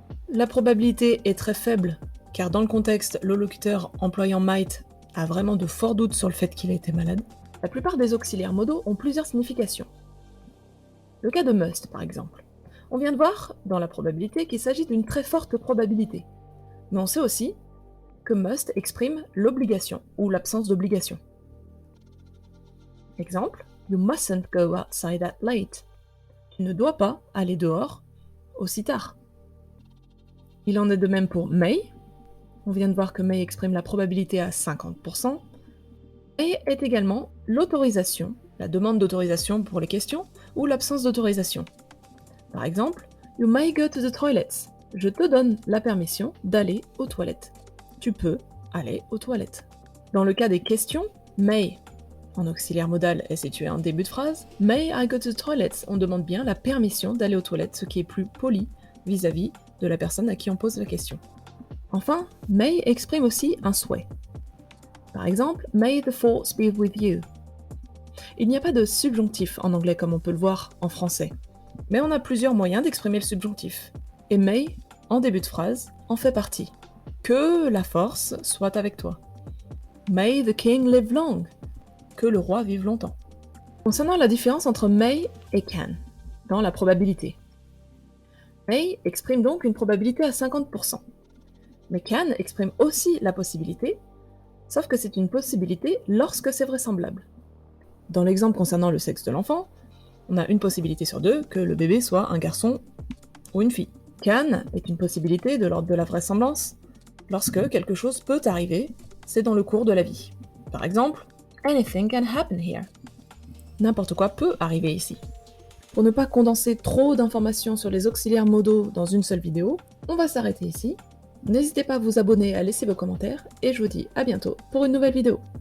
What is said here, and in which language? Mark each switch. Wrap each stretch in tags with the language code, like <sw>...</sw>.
<fr>La probabilité est très faible, car dans le contexte, le locuteur employant might a vraiment de forts doutes sur le fait qu'il a été malade. La plupart des auxiliaires modaux ont plusieurs significations. Le cas de must, par exemple. On vient de voir, dans la probabilité, qu'il s'agit d'une très forte probabilité. Mais on sait aussi que must exprime l'obligation ou l'absence d'obligation.</fr> <en>Exemple, you mustn't go outside that late.</en> <fr>Tu ne dois pas aller dehors aussi tard. Il en est de même pour may. On vient de voir que may exprime la probabilité à 50%. Et est également l'autorisation, la demande d'autorisation pour les questions, ou l'absence d'autorisation. Par exemple,</fr> <en>you may go to the toilets.</en> <fr>Je te donne la permission d'aller aux toilettes. Tu peux aller aux toilettes. Dans le cas des questions, may, en auxiliaire modal, est situé en début de phrase.</fr> <en>May I go to the toilets?</en> <fr>On demande bien la permission d'aller aux toilettes, ce qui est plus poli vis-à-vis de la personne à qui on pose la question. Enfin, may exprime aussi un souhait.</fr> <en>Par exemple, may the force be with you.</en> <fr>Il n'y a pas de subjonctif en anglais comme on peut le voir en français, mais on a plusieurs moyens d'exprimer le subjonctif. Et may, en début de phrase, en fait partie. Que la force soit avec toi.</fr> <en>May the king live long.</en> <fr>Que le roi vive longtemps. Concernant la différence entre may et can, dans la probabilité. May exprime donc une probabilité à 50%. Mais can exprime aussi la possibilité, sauf que c'est une possibilité lorsque c'est vraisemblable. Dans l'exemple concernant le sexe de l'enfant, on a une possibilité sur deux que le bébé soit un garçon ou une fille. Can est une possibilité de l'ordre de la vraisemblance. Lorsque quelque chose peut arriver, c'est dans le cours de la vie.</fr> <en>Par exemple, anything can happen here.</en> <fr>N'importe quoi peut arriver ici. Pour ne pas condenser trop d'informations sur les auxiliaires modaux dans une seule vidéo, on va s'arrêter ici. N'hésitez pas à vous abonner, à laisser vos commentaires, et je vous dis à bientôt pour une nouvelle vidéo.</fr>